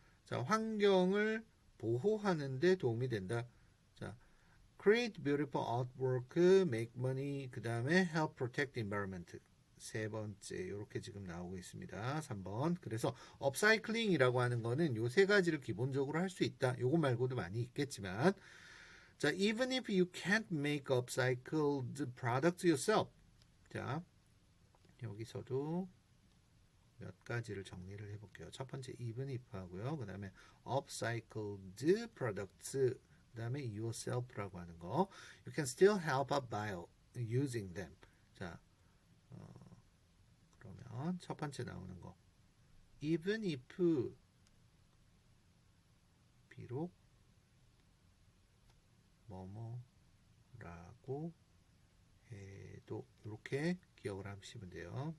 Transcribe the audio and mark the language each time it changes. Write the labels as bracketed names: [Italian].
[Korean] 자, 환경을 보호하는 데 도움이 된다. [English] 자, create beautiful artwork, make money, [Korean] 그 다음에 [English] help protect environment. [Korean] 세 번째, 이렇게 지금 나오고 있습니다. 3번. 그래서 upcycling이라고 하는 거는 요 세 가지를 기본적으로 할 수 있다. 요거 말고도 많이 있겠지만, 자, [English] even if you can't make upcycled products yourself. [Korean] 자, 여기서도 몇 가지를 정리를 해볼게요. 첫 번째 [English] even if [Korean] 하고요. 그 다음에 [English] upcycled products 그 다음에 yourself [Korean] 라고 하는 거 [English] you can still help out by using them. [Korean] 자 그러면 첫 번째 나오는 거 [English] even if [Korean] 비록 뭐뭐라고 해도 이렇게 기억을 하시면 돼요.